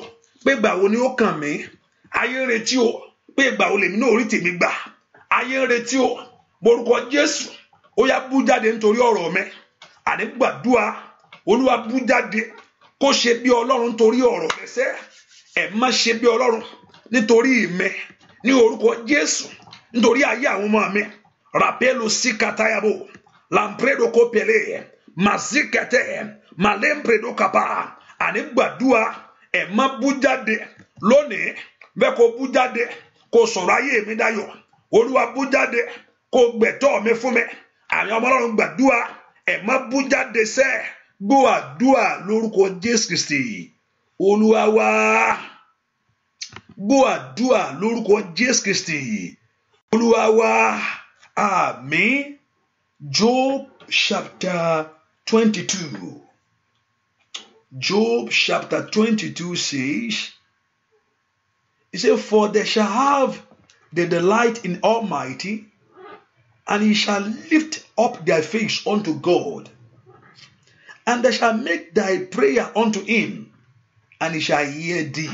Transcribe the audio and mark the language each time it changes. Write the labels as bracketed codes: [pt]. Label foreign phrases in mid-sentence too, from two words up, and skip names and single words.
[yo] pé ìgbà wo ni ó kàn mí ayé ń retí o pé ìgbà wo lèmi náà orí tèmi gbà ayé ń retí o porúkọ Jésù ó yá bú jáde nítorí ọ̀rọ̀ mi àní gbàdúrà Olúwa bú jáde kó ṣe bí Ọlọ́run nítorí ọ̀rọ̀ rẹ sẹ́ ẹ má ṣe bí Ọlọ́run nítorí mi ní orúkọ Jésù nítorí ayé àwọn ọmọ mi rapelo sikatayabo lampredo kopele mazikete malempredo kapa àní gbàdúrà ẹ má bú jáde lónìí bẹ́ẹ̀ kó bú jáde kó sọ̀rọ̀ ayé mi dayọ̀ Olúwa bú jáde kó gbẹ̀tọ́ mi fún mi àní ọmọ Ọlọ́run gbàdúrà ẹ má bú jáde sẹ́ gbọ́ àdúrà lórúkọ Jésù Kristi Olúwa wa gbọ́ àdúrà lórúkọ Jésù Kristi Olúwa wa àmín. [en] Job chapter 22. Job chapter 22 says, he said, for they shall have the delight in Almighty, and he shall lift up their face unto God, and they shall make thy prayer unto him, and he shall hear thee.